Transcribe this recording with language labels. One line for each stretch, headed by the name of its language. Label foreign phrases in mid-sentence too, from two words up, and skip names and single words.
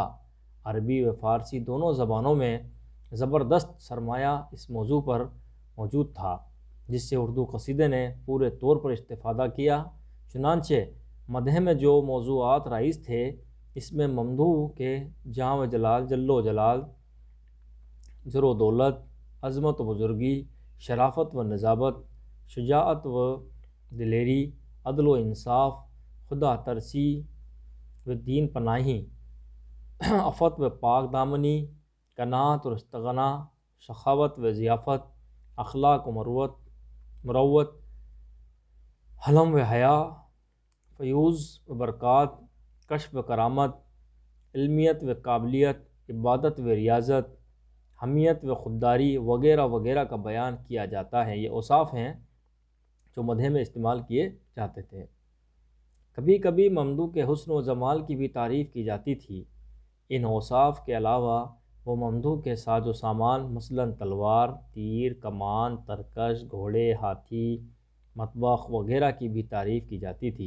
Urdu: عربی و فارسی دونوں زبانوں میں زبردست سرمایہ اس موضوع پر موجود تھا، جس سے اردو قصیدے نے پورے طور پر استفادہ کیا۔ چنانچہ مدح میں جو موضوعات رائج تھے، اس میں ممدوح کے جاں و جلال، جل و جلال، زر و دولت، عظمت و بزرگی، شرافت و نجابت، شجاعت و دلیری، عدل و انصاف، خدا ترسی و دین پناہی، عفت و پاک دامنی، قناعت اور استغنا، سخاوت و ضیافت، اخلاق و مروت، حلم و حیا، فیوض و برکات، کشف و کرامت، علمیت و قابلیت، عبادت و ریاضت، حمیت و خودداری وغیرہ وغیرہ کا بیان کیا جاتا ہے۔ یہ اوصاف ہیں جو مدح میں استعمال کیے جاتے تھے۔ کبھی کبھی ممدوح کے حسن و جمال کی بھی تعریف کی جاتی تھی۔ ان اوصاف کے علاوہ وہ ممدوح کے ساز و سامان، مثلاً تلوار، تیر، کمان، ترکش، گھوڑے، ہاتھی، مطبخ وغیرہ کی بھی تعریف کی جاتی تھی۔